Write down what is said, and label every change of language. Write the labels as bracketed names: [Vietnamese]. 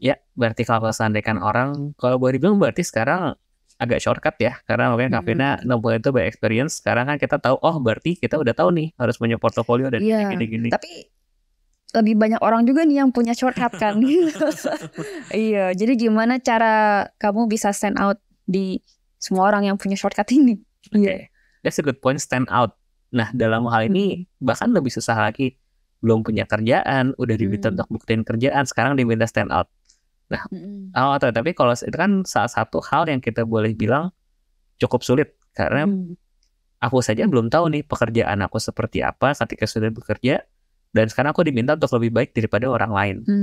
[Indonesian] Ya, berarti kalau seandainya orang, kalau boleh dibilang berarti sekarang agak shortcut ya, karena makanya Kavina namanya itu by experience. Sekarang kan kita tahu, oh berarti kita udah tahu nih harus punya portofolio dan gini-gini. Tapi lebih banyak orang juga nih yang punya shortcut kan. Iya, jadi gimana cara kamu bisa stand out di semua orang yang punya shortcut ini? [English] Iya, that's a good point, stand out. [Indonesian] Nah dalam hal ini bahkan lebih susah lagi. Belum punya kerjaan, udah diminta untuk buktiin kerjaan, sekarang diminta stand out. Nah, tapi kalau itu kan salah satu hal yang kita boleh bilang cukup sulit karena aku saja belum tahu nih pekerjaan aku seperti apa ketika sudah bekerja, dan sekarang aku diminta untuk lebih baik daripada orang lain.